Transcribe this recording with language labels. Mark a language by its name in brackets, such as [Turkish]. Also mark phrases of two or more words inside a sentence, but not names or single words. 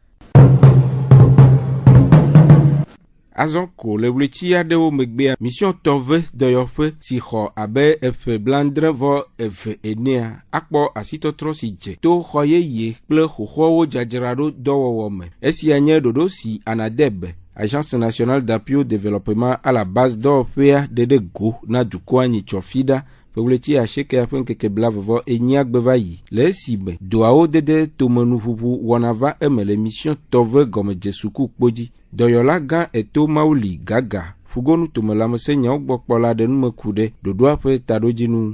[Ewe] Azonko le wleti aɖewo megbea mission tɔve dɔyɔƒe si xɔ abe efe blandre vɔ eve enea akpɔ asitɔtrɔ si dze to xɔ yeye kple xoxoawo dzadzraɖo dɔwɔwɔ me. Esia nye ɖoɖo si ANADEB, Agence nationale d'appui au développement à la base dɔwɔƒea ɖeɖe go na dukɔa nyitsɔfi ɖa ƒe wleti asieke ƒe ŋkeke blavevɔ enyia gbe va yi le esime doawo dede tomenuʋuʋu wɔna va eme le mission tɔve gɔmedze suku kpodzi. Dɔyɔla gã eto Mauli Gaga fugonu tomelamese nyawo gbɔ kpɔla ɖe nume ku ɖe ɖoɖoa ƒe taɖodzinu.